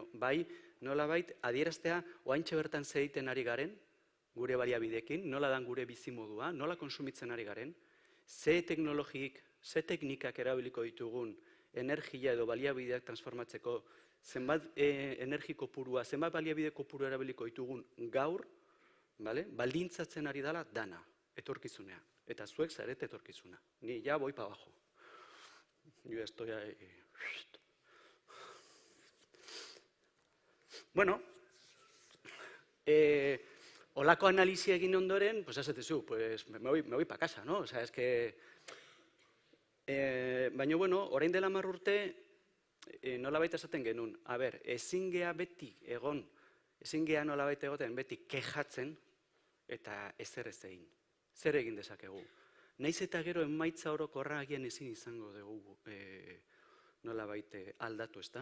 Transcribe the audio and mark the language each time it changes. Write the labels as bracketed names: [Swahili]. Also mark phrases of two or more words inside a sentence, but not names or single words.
[Basque] bai nolabait adieraztea oaintxe bertan zeiten ari garen, gure baliabidekin, nola dan gure bizimodua, nola konsumitzen ari garen, ze teknologik, ze teknikak erabiliko ditugun energia edo baliabideak transformatzeko, zenbat energi kopurua, zenbat baliabide kopurua erabiliko ditugun gaur, baldintzatzen ari dela dana, etorkizunea. Eta zuek zarete etorkizuna. [Spanish] Ni ya voy pa abajo. Yo estoy ahí. [Basque] Bueno, olako analisia egin ondoren, pues esatezu, [Spanish] pues me voy pa casa, ¿no? O sea, es que... [Basque] baina, bueno, orain dela 10 urte, nolabait esaten genuen. A ber, ezin gea beti egon, ezin gea nolabait egoten beti kejatzen, eta ezer ez egin. Zer egin dezakegu? Naiz eta gero emaitza orokorra agian ezin izango dugu nolabait aldatu, ezta?